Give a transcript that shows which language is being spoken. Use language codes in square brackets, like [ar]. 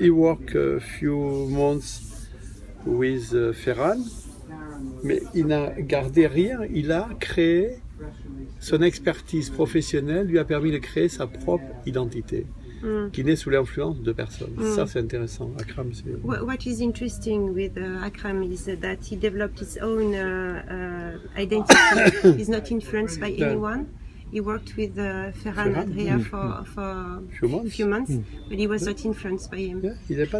[en] He worked a few months with Ferran, [fr] mais il n'a gardé rien. Il a créé son expertise professionnelle, lui a permis de créer sa propre identité, qui n'est sous l'influence de personne. Ça, c'est intéressant. Akram, c'est... [en] What is interesting with Akram is that he developed his own identity. He's not influenced by anyone. He worked with Ferran Adria for a few months, but he was not influenced by him. [fr] Yeah, il est pas